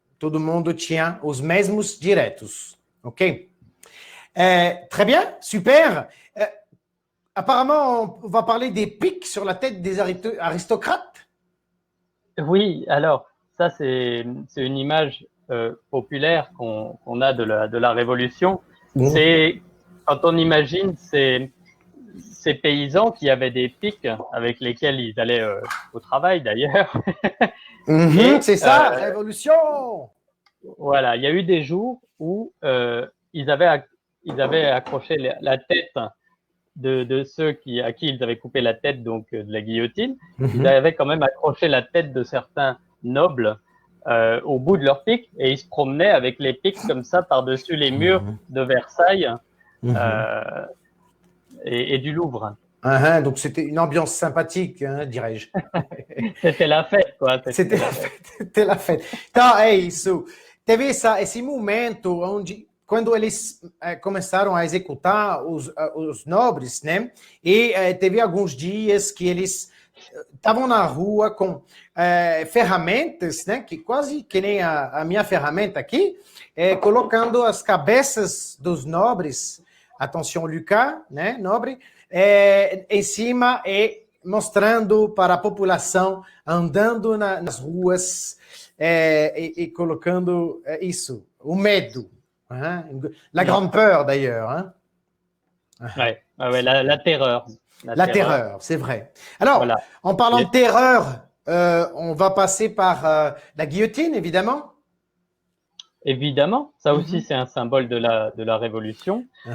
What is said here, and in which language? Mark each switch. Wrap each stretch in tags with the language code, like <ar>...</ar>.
<pt>Todo mundo tinha os mesmos direitos, ok?</pt> <fr>Très bien, super. Apparemment, on va parler des pics sur la tête des aristocrates. Oui, alors, ça, c'est une image populaire qu'on a de la Révolution. C'est quand on imagine ces paysans qui avaient des pics avec lesquels ils allaient au travail, d'ailleurs. C'est ça, Révolution. Voilà, il y a eu des jours où ils avaient accroché la tête de ceux à qui ils avaient coupé la tête, donc de la guillotine. Ils avaient quand même accroché la tête de certains nobles au bout de leurs pics et ils se promenaient avec les pics comme ça par-dessus les murs de Versailles et du Louvre. Donc c'était une ambiance sympathique, dirais-je. C'était la fête, quoi. C'était la fête.</fr> <pt>Então, é isso. Teve esse momento onde, quando eles começaram a executar os nobres, né? E teve alguns dias que eles estavam na rua com ferramentas, né? Que quase que nem a minha ferramenta aqui, colocando as cabeças dos nobres, atenção Lucas, né? Nobre, em cima e mostrando para a população, andando nas ruas e colocando isso, o medo.</pt> <fr>La grande peur, d'ailleurs. Ouais, la terreur. La terreur, c'est vrai. Alors, voilà. En parlant de terreur, on va passer par la guillotine, évidemment. Évidemment, ça aussi c'est un symbole de la Révolution.</fr>